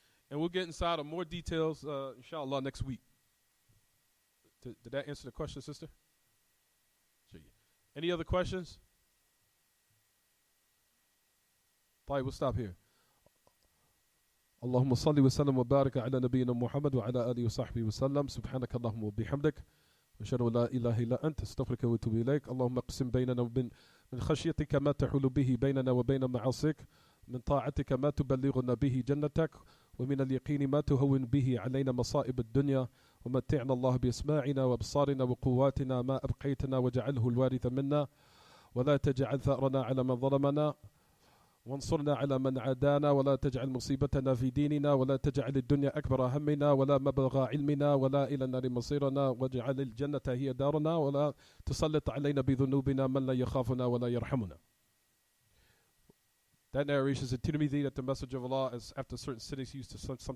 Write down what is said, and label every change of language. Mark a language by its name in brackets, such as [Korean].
[English] And we'll get inside of more details, inshallah, next week. Did that answer the question, sister? Any other questions? طيب, we'll stop here. [Arabic] اللهم صل وسلم وبارك على نبينا محمد وعلى آله وصحبه وسلم. سبحانك اللهم وبحمدك وأشهد أن لا إله إلا أنت أستغفرك وأتوب إليك. اللهم اقسم بيننا وبين من خشيتك ما تحول به بيننا وبين معاصيك، من طاعتك ما تبلغنا به جنتك، ومن اليقين ما تهون به علينا مصائب الدنيا، ومتعنا الله بأسماعنا وأبصارنا وقواتنا ما أبقيتنا، وجعله الوارث منا، ولا تجعل ثأرنا على من ظلمنا، وانصرنا على من عادانا، ولا تجعل مصيبتنا في ديننا، ولا تجعل الدنيا أكبر همنا ولا مبلغ علمنا ولا إلى النار مصيرنا، واجعل الجنة هي دارنا، ولا تسلط علينا بذنوبنا من لا يخافنا ولا يرحمنا. [English] That narration is in Tirmidhi that the Messenger of Allah, is after certain sittings, he used to sometimes make that dua likewise. We'll talk about that later. طيب.